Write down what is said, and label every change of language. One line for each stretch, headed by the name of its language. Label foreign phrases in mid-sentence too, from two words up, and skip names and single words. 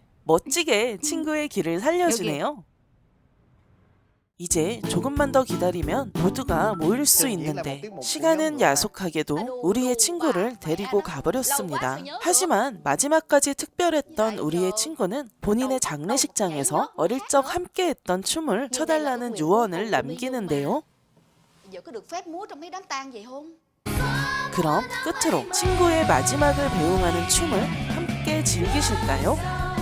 Korean: 멋지게 친구의 길을 살려주네요. 이제 조금만 더 기다리면 모두가 모일 수 있는데 시간은 야속하게도 우리의 친구를 데리고 가버렸습니다. 하지만 마지막까지 특별했던 우리의 친구는 본인의 장례식장에서 어릴 적 함께했던 춤을 춰달라는 유언을 남기는데요.
Vietnamese: Giờ có được phép múa trong mấy đám tang vậy không?
Korean: 그럼 끝으로 친구의 마지막을 배웅하는 춤을 함께 즐기실까요?